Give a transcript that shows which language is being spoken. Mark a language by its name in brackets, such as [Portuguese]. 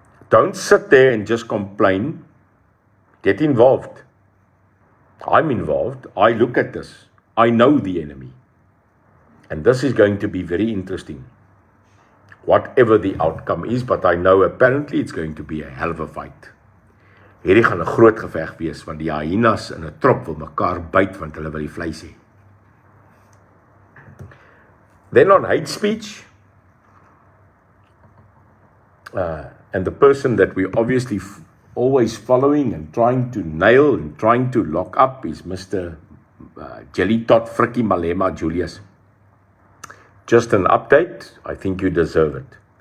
[English] Don't sit there and just complain. Get involved. I'm involved. I look at this. I know the enemy. And this is going to be very interesting. Whatever the outcome is, but I know apparently it's going to be a hell of a fight. [Afrikaans] Hierdie gaan 'n groot geveg wees, want die hyenas in 'n trop wil mekaar byt, want hulle wil die vleis hê. [English] Then on hate speech, and the person that we're obviously always following and trying to nail and trying to lock up is Mr. Jelly Tot Frikkie Malema Julius. Just an update, I think you deserve it.